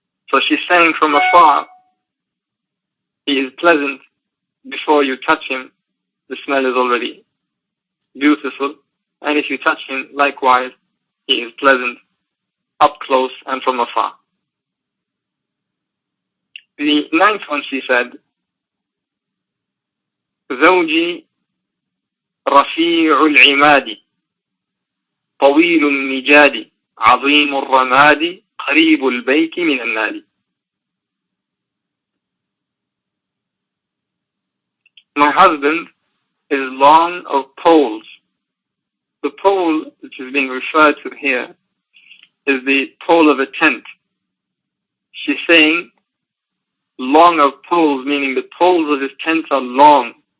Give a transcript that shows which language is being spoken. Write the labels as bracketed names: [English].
[English] So she's saying from afar, he is pleasant. Before you touch him, the smell is already beautiful. And if you touch him, likewise, he is pleasant up close and from afar. The 9th one, she said, [Arabic] زوجي رفيع العماد طويل النجاد عظيم الرماد قريب البيت من النادي. [English] My husband is long of poles. The pole which is being referred to here is the pole of a tent. She's saying long of poles, meaning the poles of his tent are long.